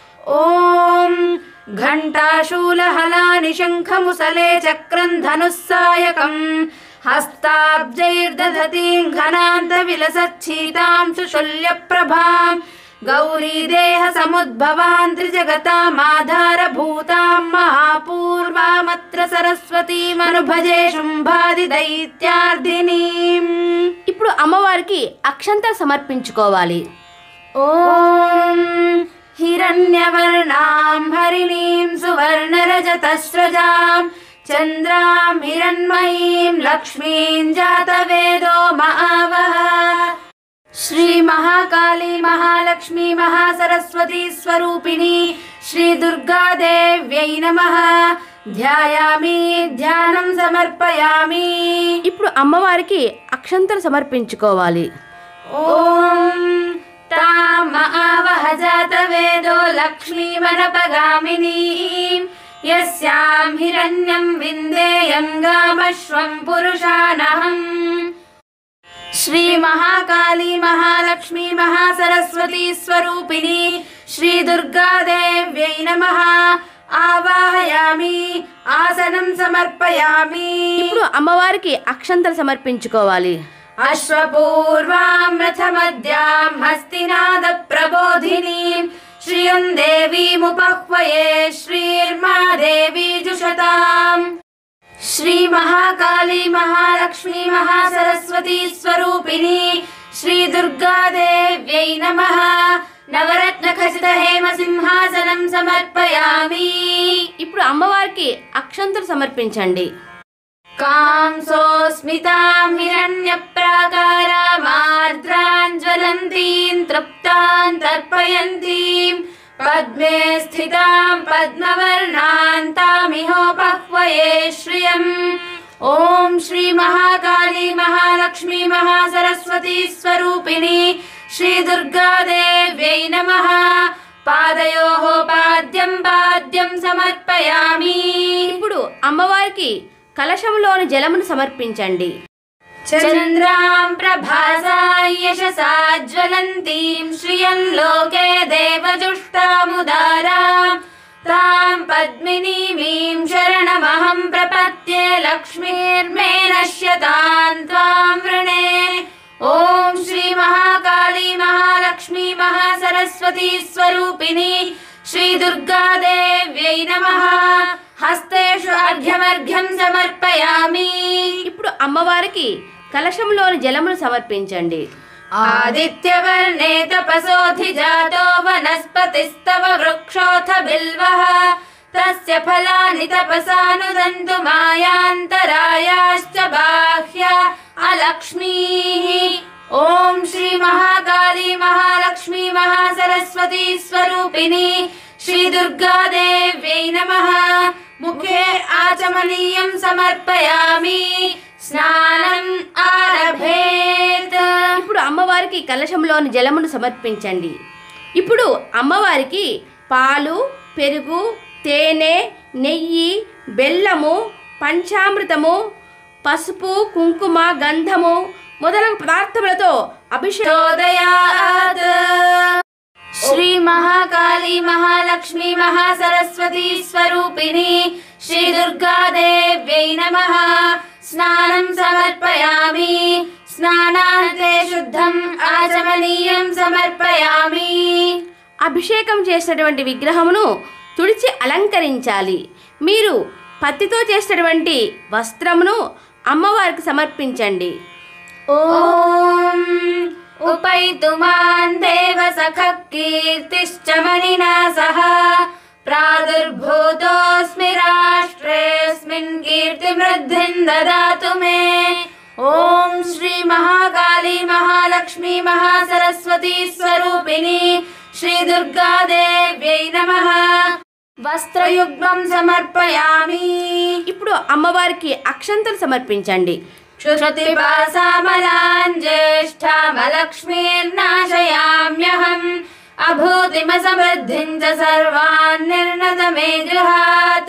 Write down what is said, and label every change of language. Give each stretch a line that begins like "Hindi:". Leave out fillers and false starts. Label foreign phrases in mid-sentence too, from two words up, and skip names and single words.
Sanskrit: ॐ घण्टाशूलहलानि शङ्खमुसले चक्रं धनुस्सायकं हस्ताब्जैर्दधतीं घनान्तविलसच्छीतां सुशल्यप्रभां गौरीदेहसमुद्भवां त्रिजगतामाधारभूतां महापूर्वामत्र सरस्वतीमनुभजे शुम्भादिदैत्यार्दिनीम्।
Telugu: ఇప్పుడు అమ్మవారికి అక్షంతలు సమర్పించుకోవాలి.
Sanskrit: ॐ हिरण्यवर्णां हरिणीं सुवर्णरजतस्रजां चन्द्रां हिरण्मयीं लक्ष्मीं जातवेदो महावः। श्री महाकाली महालक्ष्मी महासरस्वती स्वरूपिणी श्री दुर्गा देव्यै नमः। ध्यायामि ध्यानं समर्पयामि।
Telugu: ఇప్పుడు అమ్మవారికి అక్షంతలు సమర్పించుకోవాలి.
Sanskrit: ॐ ताम आवह जातवेदो लक्ष्मीमनपगामिनीं यस्यां हिरण्यं विन्देयं गामश्वं पुरुषानहम्। श्री महाकाली महालक्ष्मी महासरस्वती स्वरूपिणी श्री दुर्गा देव्यै नमः। आवाहयामि आसनं समर्पयामि।
Telugu: ఇప్పుడు అమ్మవారికి అక్షంతలు సమర్పించుకోవాలి.
Sanskrit: अश्वपूर्वां रथमद्यां हस्तिनाद प्रबोधिनीं श्रियं देवीमुपह्वये श्रीर्मा देवी जुषताम्। श्री महाकाली महालक्ष्मी महासरस्वती स्वरूपिणी श्री दुर्गा देव्यै नमः। नवरत्नखचित हेमसिंहासनं समर्पयामि।
Telugu: ఇప్పుడు అమ్మవారికి అక్షంతలు సమర్పించండి.
Sanskrit: कांसोऽस्मितां हिरण्यप्राकारामार्द्रां ज्वलन्तीं तृप्तां तर्पयन्तीं पद्मे स्थितां पद्मवर्णां तामिहोपह्वये श्रियम्। ॐ श्री महाकाली महालक्ष्मी महासरस्वती स्वरूपिणी श्री दुर्गा देव्यै नमः। पादयोः पाद्यं पाद्यं समर्पयामि।
Telugu: ఇప్పుడు అమ్మవారికి కలశంలోని జలమును సమర్పించండి.
Sanskrit: चन्द्रां प्रभासां यशसा ज्वलन्तीं श्रियं लोके देवजुष्टामुदारां तां पद्मिनीमीं शरणमहं प्रपद्ये लक्ष्मीर्मे नश्यतां त्वां वृणे। ॐ श्री महाकाली महालक्ष्मी महासरस्वती स्वरूपिणी श्री दुर्गा देव्यै नमः। हस्तेषु अर्घ्यमर्घ्यं समर्पयामि।
Telugu: ఇప్పుడు అమ్మవారికి కలశంలోని జలమును సమర్పించండి.
Sanskrit: आदित्यवर्णे तपसोऽधिजातो वनस्पतिस्तव वृक्षोऽथ बिल्वः तस्य फलानि तपसानुदन्तु मायान्तरायाश्च बाह्या अलक्ष्मीः। ॐ श्री महाकाली महालक्ष्मी महासरस्वती स्वरूपिणी श्री दुर्गा देव्यै नमः। मुखे आचमनीयं समर्पयामि। స్నానం ఆరభేత్।
Telugu: ఇప్పుడు అమ్మవారికి కలశంలోని జలమును సమర్పించండి. ఇప్పుడు అమ్మవారికి పాలు, పెరుగు, తేనె, నెయ్యి, బెల్లము, పంచామృతము, పసుపు, కుంకుమ, గంధము మొదలగు పదార్థములతో
Sanskrit: అభిషేకోదయాత్। श्री महाकाली महालक्ष्मी महासरस्वती स्वरूपिणी श्री दुर्गा देव्यै नमः। स्नानं समर्पयामि। स्नानान्ते शुद्धं आचमनीयं समर्पयामि।
Telugu: అభిషేకం చేసినటువంటి విగ్రహమును తుడిచి అలంకరించాలి. మీరు పత్తితో చేసినటువంటి వస్త్రమును అమ్మవారికి సమర్పించండి.
Sanskrit: ఓం उपैतु मां देव सखः कीर्तिश्च मणिना सह प्रादुर्भूतोऽस्मि राष्ट्रेऽस्मिन् कीर्तिवृद्धिं ददातु मे। ओम श्री महाकाली महालक्ष्मी महासरस्वती स्वरूपिणी श्री दुर्गा देव्यै नमः। వస్త్రయుగ్మం సమర్పయామి.
Telugu: ఇప్పుడు అమ్మవారికి అక్షంతలు సమర్పించండి.
Sanskrit: క్షుతిపాసామలాన్ జ్యేష్ఠామలక్ష్మీర్నాశయామ్యహం అభూతిమసమృద్ధిం చ సర్వాన్ నిర్ణత మే గృహాత్.